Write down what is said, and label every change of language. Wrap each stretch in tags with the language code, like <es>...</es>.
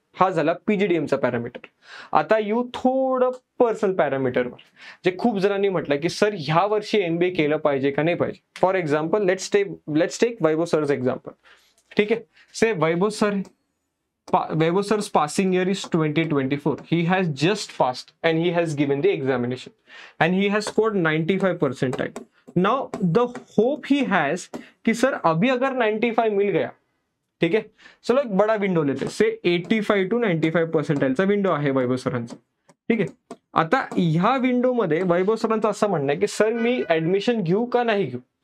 <mr>हा झाला PGDMचा पॅरामीटर. आता येऊ थोडं पर्सनल पॅरामीटरवर, जे खूप जणांनी म्हटलं की सर ह्या वर्षी MBA केलं पाहिजे का नाही पाहिजे.</mr> <en>For example let's take Vaibhav सरच example.</en> <mr>ठीक आहे,</mr> <en>Say Vaibhav sir's passing year is 2024. He has just passed and he has given the examination and he has scored 95%. Now the hope he has</en> <hi>कि सर अभी अगर 95 मिल गया, ठीक है, चलो एक बड़ा विंडो लेते,</hi> <mr>से 85 to 95 पर्सेंटाइलचा विंडो आहे वैभव सरांचा. ठीक आहे, आता ह्या विंडो मध्ये वैभव सरांचं असं म्हणणं आहे की सर मी ऍडमिशन घेऊ का नाही घेऊ.</mr>